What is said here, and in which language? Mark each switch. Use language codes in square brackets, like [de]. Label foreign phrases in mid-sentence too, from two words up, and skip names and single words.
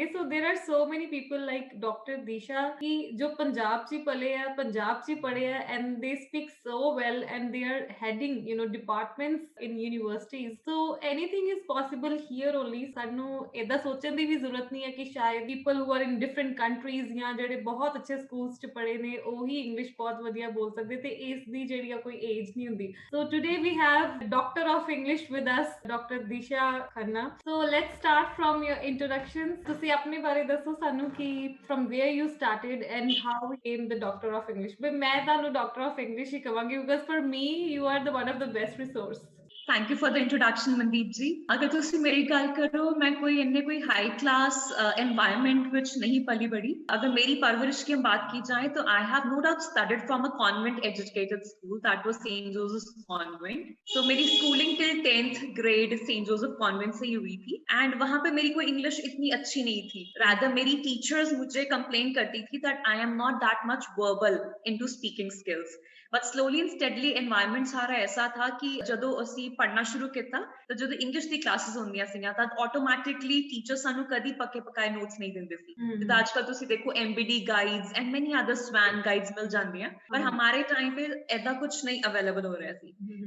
[en] So there are so many people like Doctor Disha [pa] ਕਿ ਜੋ ਪੰਜਾਬ 'ਚ ਹੀ ਪਲੇ ਆ, ਪੰਜਾਬ 'ਚ ਹੀ ਪੜ੍ਹੇ ਆ [en] and they speak so well and they are heading departments in universities. So anything is possible here only. [pa] ਸਾਨੂੰ ਏਦਾਂ ਸੋਚਣ ਦੀ ਵੀ ਜ਼ਰੂਰਤ ਨਹੀਂ ਹੈ ਕਿ ਸ਼ਾਇਦ [en] people who are in different countries [pa] ਜਾਂ ਜਿਹੜੇ ਬਹੁਤ ਅੱਛੇ ਸਕੂਲਸ 'ਚ ਪੜ੍ਹੇ ਨੇ ਉਹੀ ਇੰਗਲਿਸ਼ ਬਹੁਤ ਵਧੀਆ ਬੋਲ ਸਕਦੇ ਤੇ ਇਸ ਦੀ ਜਿਹੜੀ ਆ ਕੋਈ age ਨਹੀਂ ਹੁੰਦੀ। [en] So today we have Doctor of English with us, Dr. Disha Khanna. So let's start from your introduction. [pa] ਤੁਸੀਂ ਆਪਣੇ ਬਾਰੇ ਦੱਸੋ ਸਾਨੂੰ ਕਿ [en] from where you started and how you became the Doctor of English. but [pa] ਮੈਂ ਤੁਹਾਨੂੰ [en] Doctor of English [pa] ਹੀ ਕਵਾਂਗੀ [en] because for me you are the one of the best resource. Thank you for the introduction मनदीप जी। [pa] ਅਗਰ ਤੁਸੀਂ ਮੇਰੀ ਗੱਲ ਕਰੋ, ਮੈਂ ਕੋਈ [en] high class environment [pa] ਵਿੱਚ ਨਹੀਂ ਪਲੀ ਬੜੀ। [hi] अगर मेरी परवरिश की बात की जाए तो [en] I have no doubt studied from a convent educated school that was सेंट जोसेफ कॉन्वेंट। [hi] सो मेरी स्कूलिंग [en] till 10th grade [hi] सेंट जोसेफ कॉन्वेंट से ही हुई थी एंड वहां पे मेरी कोई इंग्लिश इतनी अच्छी नहीं थी। [en] रादर [hi] मेरी टीचर्स मुझे कंप्लेन करती थी [en] that I am not that much verbal into speaking skills. But slowly and steadily [pa] ਐਨਵਾਇਰਨਮੈਂਟ ਸਾਰਾ ਐਸਾ ਥਾ ਕਿ ਜਦੋਂ ਅਸੀਂ ਪੜ੍ਹਨਾ ਸ਼ੁਰੂ ਕੀਤਾ ਤੋ ਜੋ ਇੰਗਲਿਸ਼ ਦੀ ਕਲਾਸੇਸ ਹੁੰਦੀਆਂ ਸੀਗੀਆਂ ਤਾਂ [en] automatically teacher [pa] ਸਾਨੂੰ ਕਦੀ ਪੱਕੇ ਪਕਾਏ ਨੋਟਸ ਨਹੀਂ ਦਿੰਦੇ ਸੀ। ਜਿੱਦਾਂ ਅੱਜਕੱਲ੍ਹ ਤੁਸੀਂ ਦੇਖੋ MBD [en] guides and many other SWAN guides [pa] ਮਿਲ ਜਾਂਦੀਆਂ, ਪਰ ਹਮਾਰੇ ਟਾਈਮ ਪੇ ਏਦਾਂ ਕੁਛ ਨਹੀਂ ਅਵੇਲੇਬਲ ਹੋ ਰਹਾ ਸੀ।